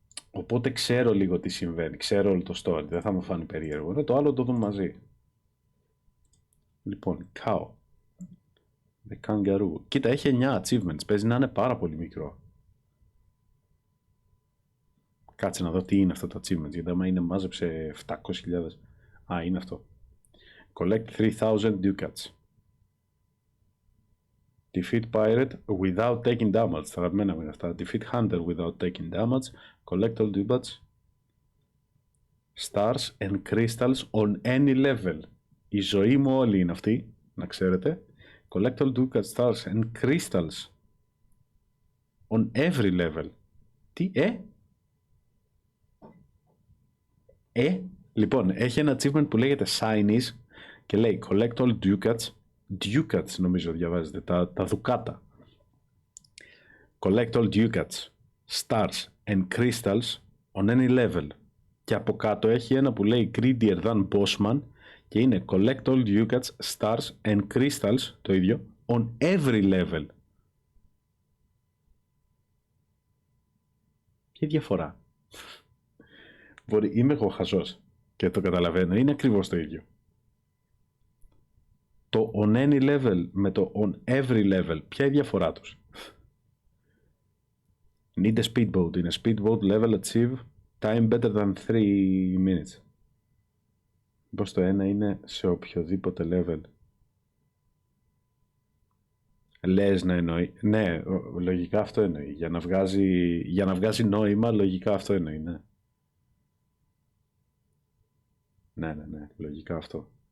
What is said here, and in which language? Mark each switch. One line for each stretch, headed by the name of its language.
Greek: Οπότε ξέρω λίγο τι συμβαίνει, ξέρω όλο το story, δεν θα μου φάνει περίεργο. Το άλλο το δούμε μαζί. Λοιπόν, Cow. The Kangaroo. Κοίτα, έχει 9 achievements, παίζει να είναι πάρα πολύ μικρό. Κάτσε να δω τι είναι αυτό το achievement, γιατί άμα είναι μάζεψε 700.000. Είναι αυτό.
English: Collect 3,000 ducats. Defeat pirate without taking damage.
Greek: Τα αγαπημένα μου είναι αυτά.
English: Defeat hunter without taking damage. Collect all ducats. Stars and crystals on any level.
Greek: Η ζωή μου όλη είναι αυτή, να ξέρετε.
English: Collect all ducats, stars and crystals on every level.
Greek: Τι, Λοιπόν, έχει ένα achievement που λέγεται Shinies και λέει
English: collect all ducats.
Greek: Ducats νομίζω διαβάζετε, τα δουκάτα.
English: Collect all ducats, stars and crystals on any level.
Greek: Και από κάτω έχει ένα που λέει
English: greedier than bossman
Greek: και είναι
English: collect all ducats, stars and crystals,
Greek: το ίδιο,
English: on every level.
Greek: Ποια διαφορά? Είμαι εγώ χαζός και το καταλαβαίνω, είναι ακριβώς το ίδιο. Το
English: on any level
Greek: με το
English: on every level,
Greek: ποια είναι η διαφορά τους?
English: Need a speedboat. In a speedboat level achieve time better than 3 minutes.
Greek: Πώς το ένα είναι σε οποιοδήποτε level. Λες να εννοεί. Ναι, λογικά αυτό εννοεί. Για να βγάζει νόημα, λογικά αυτό εννοεί, ναι. Ναι, λογικά αυτό.